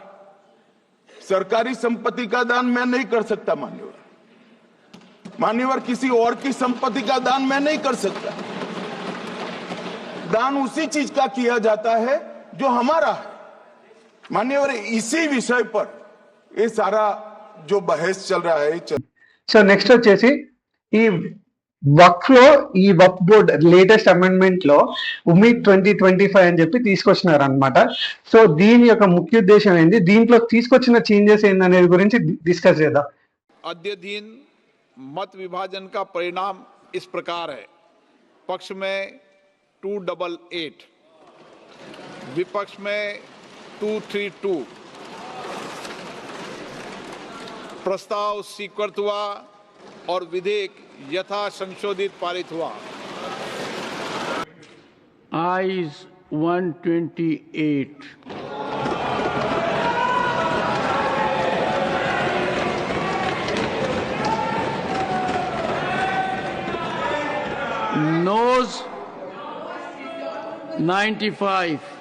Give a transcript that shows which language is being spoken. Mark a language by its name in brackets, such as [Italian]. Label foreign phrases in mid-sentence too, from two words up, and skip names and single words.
[Hindi] सरकारी संपत्ति का दान मैं नहीं कर सकता, मान्यवर किसी और की संपत्ति का दान मैं नहीं कर सकता. दान उसी चीज का किया जाता है जो हमारा है. मान्यवर इसी विषय पर ये सारा जो बहस चल रहा है. [Telugu] సో నెక్స్ట్ వచ్చేసి ఈ వక్ఫ్ లో ఈ వక్ఫ్ బోర్డ్ [English] latest amendment [Telugu] లో ఉమీద్ 2025 అని చెప్పి తీసుకొచ్చినారు అనమాట. సో దీని యొక్క ముఖ్య ఉద్దేశం ఏంటి, దీంట్లో తీసుకొచ్చిన చేంజెస్ ఏందనేది గురించి డిస్కస్ చేద్దాం. [Hindi] अद्यतन मत विभाजन का परिणाम इस प्रकार है. पक्ष में 288, विपक्ष में 232. प्रस्ताव स्वीकृत हुआ और विधेयक यथा संशोधित पारित हुआ. [English] Ayes 128. Noes 95.